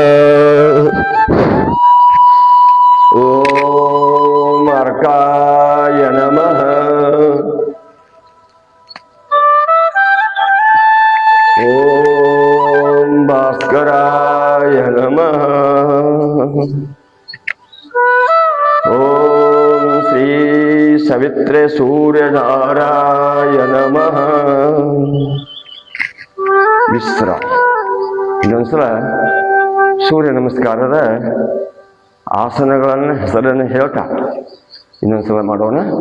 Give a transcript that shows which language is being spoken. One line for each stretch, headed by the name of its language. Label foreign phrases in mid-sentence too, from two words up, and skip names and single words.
Sanskrit: ಓಂ ಅರ್ಕಾಯ ನಮಃ, ಓಂ ಭಾಸ್ಕರಾಯ ನಮಃ, ಓಂ ಶ್ರೀ ಸವಿತ್ರೇ ಸೂರ್ಯನಾರಾಯ ನಮಃ. ವಿಸ್ರ.
Kannada: ಇನ್ನೊಂದ್ಸಲ ಸೂರ್ಯ ನಮಸ್ಕಾರದ ಆಸನಗಳನ್ನು ಹೆಸರನ್ನು ಹೇಳ್ತಾ ಇನ್ನೊಂದ್ಸಲ ಮಾಡೋಣ.